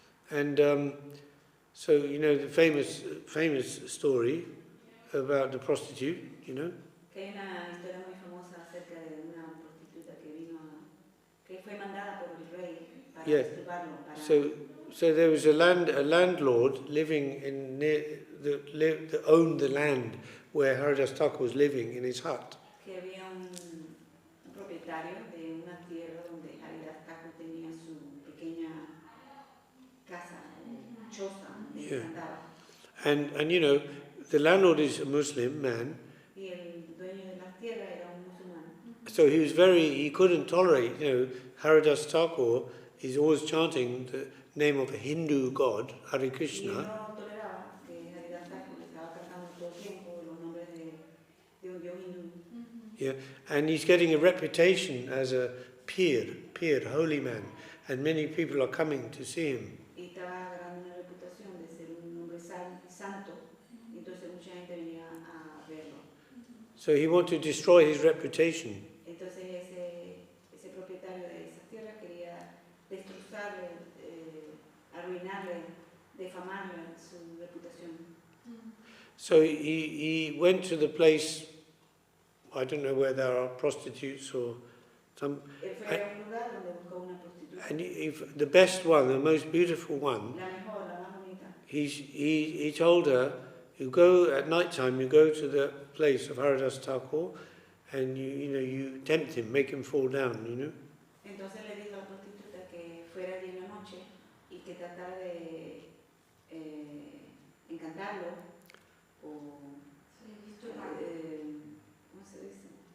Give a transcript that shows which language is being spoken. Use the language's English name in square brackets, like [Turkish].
[English] And so the famous story about the prostitute, [Spanish] Que hay una historia muy famosa acerca de una prostituta que fue mandada por el rey para masturbarlo. [English] So there was a landlord living that owned the land where Haridas Thakur was living in his hut. [Spanish] Que había un propietario de una tierra donde Haridas Thakur tenía su pequeña casa, choza, donde cantaba. [English] And the landlord is a Muslim man. [Spanish] Y el dueño de la tierra era un musulmán. [English] So he couldn't tolerate, Haridas Thakur is always chanting the name of a Hindu god, Hare [Spanish] Y él [English] Krishna, [Spanish] no toleraba que Haridas Thakur estaba cantando todo el tiempo los nombres de un dios hindú. [English] yeah, and he's getting a reputation as a peer, holy man, and many people are coming to see him. [Spanish] Y estaba agarrando una reputación de ser un hombre santo, y entonces mucha gente venía a verlo. [English] So he wanted to destroy his reputation. [Spanish] Entonces ese propietario de esas tierras quería destrozarle, arruinarle, defamarle su reputación. [English] So he went to the place, I don't know where there are prostitutes or some, [Spanish] Él fue a un lugar donde buscó una prostituta. [English] and the best one, the most beautiful one, [Spanish] La mejor, la más bonita. [English] he told her, you go at night time, you go to the place of Haridas Thakur, and you tempt him, make him fall down, you know. [Spanish] Entonces le dijo a la prostituta que fuera allí en la noche y que tratara de encantarlo o ¿cómo se dice?